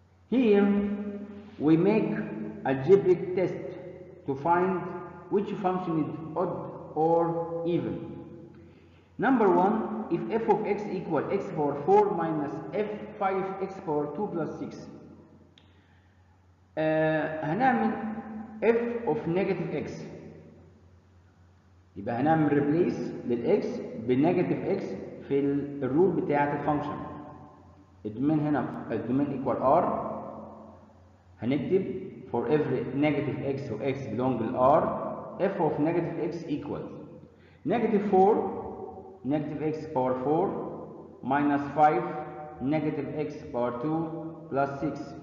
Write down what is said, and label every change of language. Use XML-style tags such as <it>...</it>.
<en>Here we make algebraic test to find which function is odd or even. Number 1, if f of x equal x power 4 minus f5 x power 2 plus 6.</en> <ar>هنعمل</ar> <en>f of negative x.</en> <ar>يبقى هنعمل ريبليس للاكس بالنيجاتيف اكس في الرول بتاعه الفانكشن. الدومين هنا الدومين ايكوال ار، هنكتب</ar> <en>for every negative x و x belong ل r f of negative x equals negative 4 negative x power 4 minus 5 negative x power 2 plus 6.</en>